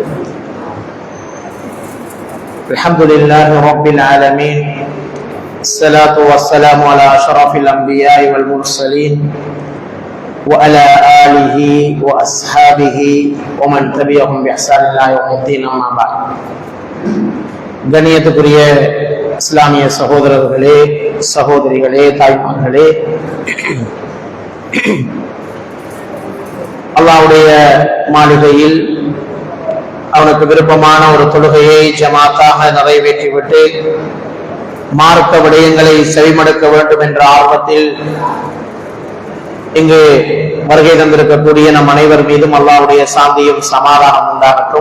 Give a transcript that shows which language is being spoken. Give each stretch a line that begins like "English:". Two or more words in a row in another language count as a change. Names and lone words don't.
Arabic: الحمد لله رب العالمين. الصلاة والسلام على أشرف الأنبياء والمرسلين وعلى آله وأصحابه ومن تبعهم بإحسان إلى يوم الدين. أما بعد.
Tamil: கண்ணியத்துக்குரிய இஸ்லாமிய சகோதரர்களே, சகோதரிகளே, தாய்மார்களே, அல்லாஹ்வுடைய மாளிகையில் அவனுக்கு விருப்பமான ஒரு தொழுகையை ஜமாத்தாக நிறைவேற்றிவிட்டு மார்க்க விடயங்களை செவிமடுக்க வேண்டும் என்ற ஆர்வத்தில் இங்கு வருகை தந்திருக்கக்கூடிய நம் அனைவர் மீதும் அல்லாஹ்வுடைய சாந்தியும் சமாதானம் உண்டாகட்டும்.